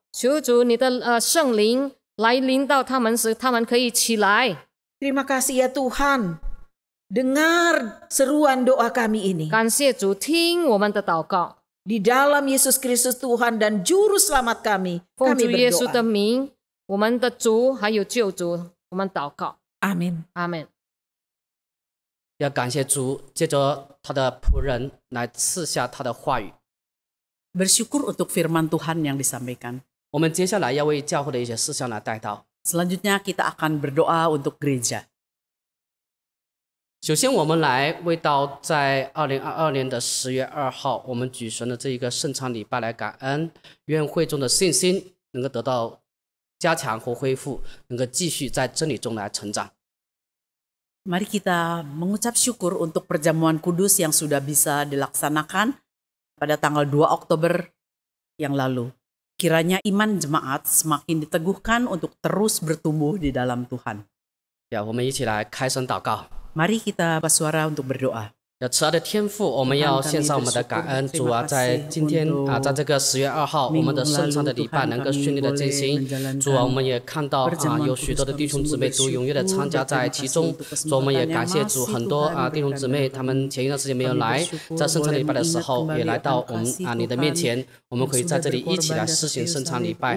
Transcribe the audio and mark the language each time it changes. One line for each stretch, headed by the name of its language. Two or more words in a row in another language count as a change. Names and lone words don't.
Chinese: 求主你的圣灵来领导他们，使他们可以起来。
Indonesian: Terima kasih ya Tuhan. Dengar seruan doa kami ini.
Chinese: 感谢主，听我们的祷告，
Indonesian: Di dalam Yesus Kristus Tuhan dan Juru Selamat kami,
Chinese: 奉
Indonesian: kami
Chinese: 主耶稣的
Indonesian: berdoa.
Chinese: 名，我们的主还有救主，我们祷告，
Indonesian: Amin.
Chinese: 阿门。要感谢主，借着他的仆人来赐下他的话语。
Indonesian: Bersyukur untuk firman Tuhan yang disampaikan.
Chinese: 我们接下来要为教会的一些事项来带到。
Indonesian: Selanjutnya kita akan berdoa untuk gereja.
Chinese: 首先，我们来为到在2022年的10月2号，我们举行的这一个圣餐礼拜来感恩，愿会众的信心能够得到加强和恢复，能够继续在真理中来成长。
Indonesian: Mari kita mengucap syukur untuk perjamuan kudus yang sudah bisa dilaksanakan pada tanggal 2 Oktober yang lalu. Kiranya iman jemaat semakin diteguhkan untuk terus bertumbuh di dalam Tuhan.
Chinese: 我们一起来开声祷告。
Indonesian: Mari kita bersuara untuk berdoa.
Chinese: 慈爱的天父，我们要献上我们的感恩，主啊，在今天啊，在这个10月2号，我们的圣餐的礼拜能够顺利的进行。主啊，我们也看到啊，有许多的弟兄姊妹都踊跃的参加在其中。主，我们也感谢主，很多弟兄姊妹他们前一段时间没有来，在圣餐礼拜的时候也来到我们你的面前，我们可以在这里一起来施行圣餐礼拜。